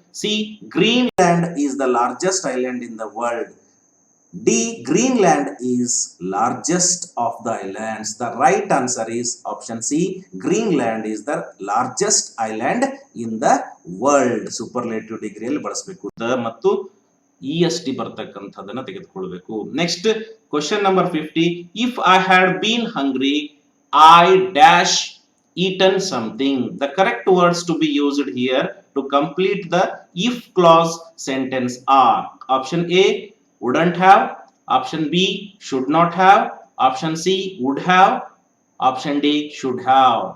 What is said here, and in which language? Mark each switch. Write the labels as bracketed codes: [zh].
[en] C, Greenland is the largest island in the world. D, Greenland is largest of the islands. The right answer is option C, Greenland is the largest island in the world. [kn] Superlative degree ಅಲ್ಲಿ ಬಳಸಬೇಕು. The ಮತ್ತು EST ಬರ್ತಕ್ಕಂಥದನ್ನ ತೆಗೆದುಕೊಳ್ಳಬೇಕು. [en] Next, question number 50, if I had been hungry, I dash eaten something. The correct words to be used here to complete the if clause sentence are option A wouldn't have, option B should not have, option C would have, option D should have.